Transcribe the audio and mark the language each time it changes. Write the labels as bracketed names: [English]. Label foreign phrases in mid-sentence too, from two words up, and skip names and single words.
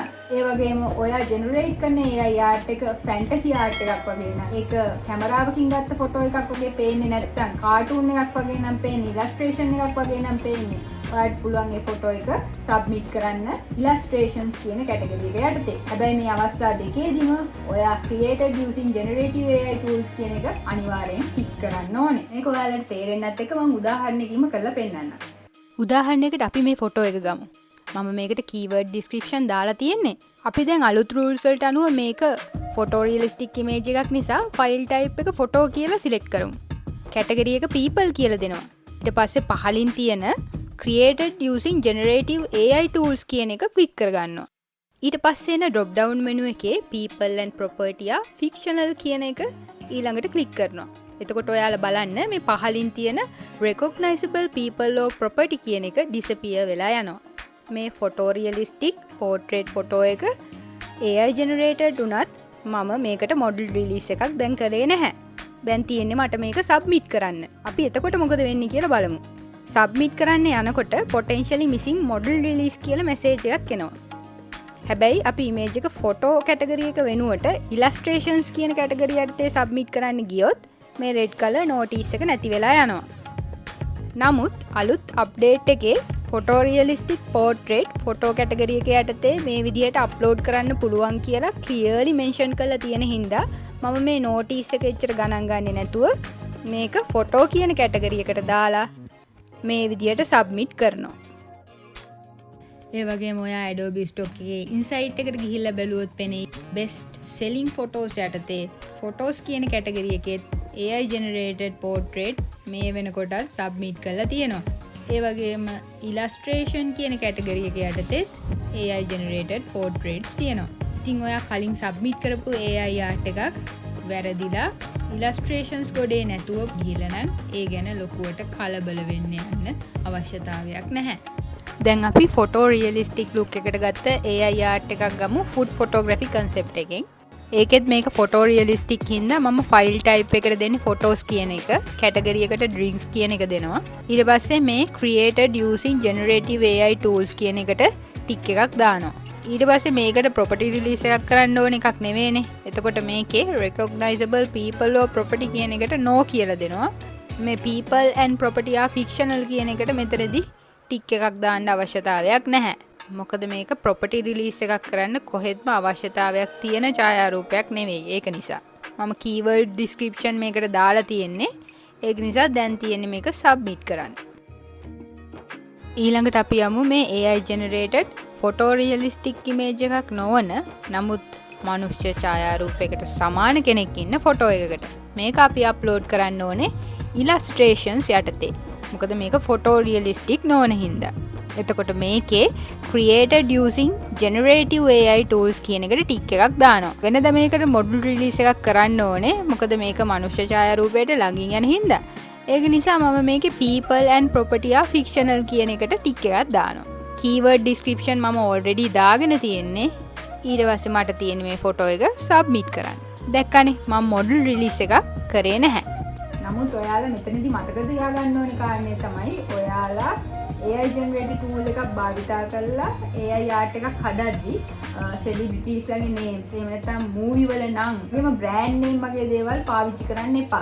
[Sinhala] ඒ වගේම ඔයා ජෙනරේට් කරන [English] AI art [Sinhala] එක [English] fantasy art [Sinhala] එකක් වගේ නම් ඒක කැමරාවකින් ගත්ත ෆොටෝ එකක් වගේ පේන්නේ නැත්නම් කාටුන් එකක් වගේ නම් පේන්නේ ඉලස්ට්‍රේෂන් එකක් වගේ නම් පේන්නේ ඔයාට පුළුවන් ඒ ෆොටෝ එක සබ්මිට් කරන්න illustrations කියන කැටගරි එක යටතේ. හැබැයි මේ අවස්ථා දෙකේදීම ඔයා [English] created using generative AI tools [Sinhala] කියන එක අනිවාර්යෙන් ටික් කරන්න ඕනේ. මේක ඔයාලට තේරෙන්නත් එක්ක මම උදාහරණයකින්ම කරලා පෙන්නන්නම්. උදාහරණයකට අපි මේ ෆොටෝ එක ගමු. මම මේකට [English] keyword description [Sinhala] දාලා තියෙන්නේ. අපි දැන් අලුත් rules වලට අනුව මේක [English] photo realistic image [Sinhala] එකක් නිසා [English] file type [Sinhala] එක photo කියලා select කරමු. category එක people කියලා දෙනවා. ඊට පස්සේ පහලින් තියෙන [English] created using generative AI tools [Sinhala] කියන එක click කරගන්නවා. ඊට පස්සේ එන [English] drop down menu [Sinhala] එකේ [English] people and property are fictional [Sinhala] කියන එක ඊළඟට click කරනවා. එතකොට ඔයාලා බලන්න මේ පහලින් තියෙන [English] recognizable people or property [Sinhala] කියන එක disappear වෙලා යනවා. මේ [English] photo realistic portrait photo [Sinhala] එක [English] AI generated [Sinhala] උනත් මම මේකට [English] model release [Sinhala] එකක් දැන් කරේ නැහැ. දැන් තියෙන්නේ මට මේක submit කරන්න. අපි එතකොට මොකද වෙන්නේ කියලා බලමු. submit කරන්න යනකොට [English] potentially missing model release [Sinhala] කියලා message එකක් එනවා. හැබැයි අපි image එක photo category එක වෙනුවට illustrations කියන category යටතේ submit කරන්න ගියොත් මේ [English] red color notice [Sinhala] එක නැති වෙලා යනවා. නමුත් අලුත් update එකේ [English] photo realistic portrait photo category [Sinhala] එක යටතේ මේ විදිහට upload කරන්න පුළුවන් කියලා clearly mention කරලා තියෙන හින්දා මම මේ notice එක එච්චර ගණන් ගන්නේ නැතුව මේක photo කියන category එකට දාලා මේ විදිහට submit කරනවා. ඒ වගේම ඔයා Adobe Stock එකේ insight එකට ගිහිල්ලා බැලුවොත් පෙනේ [English] best selling photos [Sinhala] යටතේ photos කියන category එකේ [English] AI generated portrait [Sinhala] මේ වෙනකොට submit කරලා තියෙනවා. ඒ වගේම illustration කියන category එක යටතේ [English] AI generated portraits [Sinhala] තියෙනවා. ඉතින් ඔයා කලින් submit කරපු [English] AI art [Sinhala] එකක් වැරදිලා illustrations ගොඩේ නැතුව ගිහලා නම් ඒ ගැන ලොකුවට කලබල වෙන්න යන්න අවශ්‍යතාවයක් නැහැ. දැන් අපි [English] photo realistic look [Sinhala] එකට ගත්ත [English] AI art [Sinhala] එකක් ගමු [English] food photography concept [Sinhala] එකෙන්. ඒකෙත් මේක [English] photo realistic [Sinhala] හින්දා මම [English] file type [Sinhala] එකට දෙන්නේ photos කියන එක, category එකට drinks කියන එක දෙනවා. ඊට පස්සේ මේ [English] created using generative AI tools [Sinhala] කියන එකට tick එකක් දානවා. ඊට පස්සේ මේකට [English] property release [Sinhala] එකක් කරන්න ඕන එකක් නෙවෙයිනේ. එතකොට මේකේ [English] recognizable people or property [Sinhala] කියන එකට no කියලා දෙනවා. මේ [English] people and property are fictional [Sinhala] කියන එකට මෙතනදී ටික් එකක් දාන්න අවශ්‍යතාවයක් නැහැ. මොකද මේක [English] property release [Sinhala] එකක් කරන්න කොහෙත්ම අවශ්‍යතාවයක් තියෙන ඡායාරූපයක් නෙවෙයි. ඒක නිසා මම [English] keyword description [Sinhala] මේකට දාලා තියෙන්නේ. ඒක නිසා දැන් තියෙන්නේ මේක submit කරන්න. ඊළඟට අපි යමු මේ [English] AI generated photo realistic image [Sinhala] එකක් නොවන නමුත් මනුෂ්‍ය ඡායාරූපයකට සමාන කෙනෙක් ඉන්න ෆොටෝ එකකට. මේක අපි අප්ලෝඩ් කරන්න ඕනේ illustrations යටතේ. මොකද මේක [English] photo realistic [Sinhala] නොවන හින්දා. එතකොට මේකේ [English] created using generative AI tools [Sinhala] කියන එකට ටික් එකක් දානවා. වෙනද මේකට [English] module release [Sinhala] එකක් කරන්න ඕනේ. මොකද මේක මනුෂ්‍ය ඡායාරූපයට ළඟින් යන හින්දා. ඒක නිසා මම මේකේ [English] people and property are fictional [Sinhala] කියන එකට ටික් එකක් දානවා. [English] keyword description [Sinhala] මම already දාගෙන තියෙන්නේ. ඊට පස්සේ මට තියෙන මේ ෆොටෝ එක submit කරන්න. දැක්කනේ මම [English] module release [Sinhala] එකක් කරේ නැහැ. නමුත් ඔයාලා මෙතනදී මතක තියාගන්න ඕනේ කාරණේ තමයි ඔයාලා [English] AI generated tool [Sinhala] එකක් භාවිතා කරලා [English] AI art [Sinhala] එකක් හදද්දී celebrities ලගේ names එහෙම නැත්නම් movie වල නම් එහෙම [English] brand name [Sinhala] වගේ දේවල් පාවිච්චි කරන්න එපා.